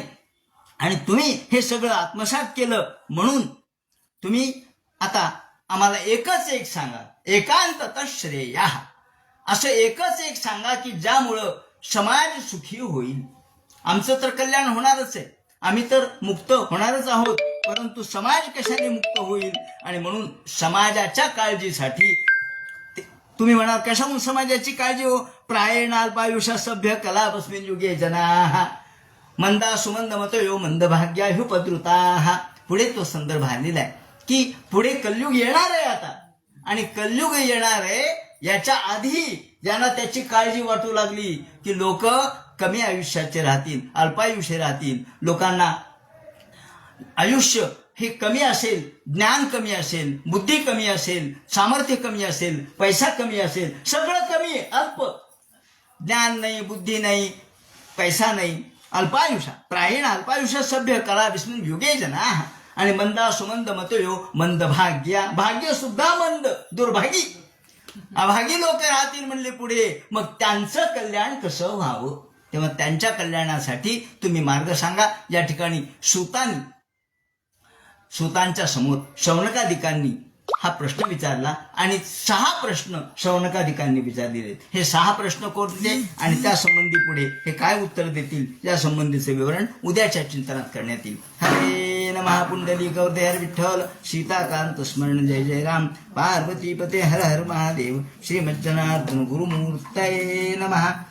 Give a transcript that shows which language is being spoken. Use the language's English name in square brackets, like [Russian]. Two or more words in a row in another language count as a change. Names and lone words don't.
[Marathi] आणि तुम्ही हे सगळं आत्मसात केलं, म्हणून तुम्ही आता आम्हाला एकच एक सांगा, [Sanskrit] एकांततः श्रेयः, [Marathi] असं एकच एक सांगा की ज्यामुळं समाज सुखी होईल. आमचं तर कल्याण होणारच आहे, आम्ही तर मुक्त होणारच आहोत, परंतु समाज कशाने मुक्त होईल? आणि म्हणून समाजाच्या काळजीसाठी तुम्ही म्हणाल, कशाहून समाजाची काळजी हो? [Sanskrit] प्रायेण अल्पायुषा सभ्य कलापस्मिन् युगे जनाः मंदा सुमंद मतयो मंदभाग्या ह्युपद्रुताः. [Marathi] पुढे तो संदर्भ आलेला आहे की पुढे कलयुग येणार आहे आता, आणि कलयुग येणार आहे याच्या आधी ज्यांना त्याची काळजी वाटू लागली की लोक कमी आयुष्याचे राहतील, अल्पायुष्य राहतील, लोकांना आयुष्य हे कमी असेल, ज्ञान कमी असेल, बुद्धी कमी असेल, सामर्थ्य कमी असेल, पैसा कमी असेल, सगळं कमी आहे, अल्प, ज्ञान नाही, बुद्धी नाही, पैसा नाही, अल्पायुषा. [Sanskrit] प्रायेण अल्पायुषा सभ्य कलापस्मिन् युगे जनाः [Marathi] आणि [Sanskrit] मंदा सुमंद मतयो मंद भाग्या, [Marathi] भाग्य सुद्धा मंद, दुर्भागी, अभागी लोक राहतील म्हणले पुढे. मग त्यांचं कल्याण कसं व्हावं? तेव्हा त्यांच्या कल्याणासाठी तुम्ही मार्ग सांगा. या ठिकाणी सूतांच्या समोर शौनकादिकांनी हा प्रश्न विचारला आणि 6 प्रश्न शौनकादिकांनी विचारलेले. हे 6 प्रश्न कोणते आणि त्या संबंधी पुढे हे काय उत्तर देतील या संबंधीचे विवरण उद्याच्या चिंतनात करण्यात येईल. [Sanskrit] हरे नमः पुंडलिक हर विठ्ठल सीताकांत स्मरण जय जय राम पार्वती पते हर हर महादेव श्रीमज्जनार्दन गुरुमूर्तये नमः.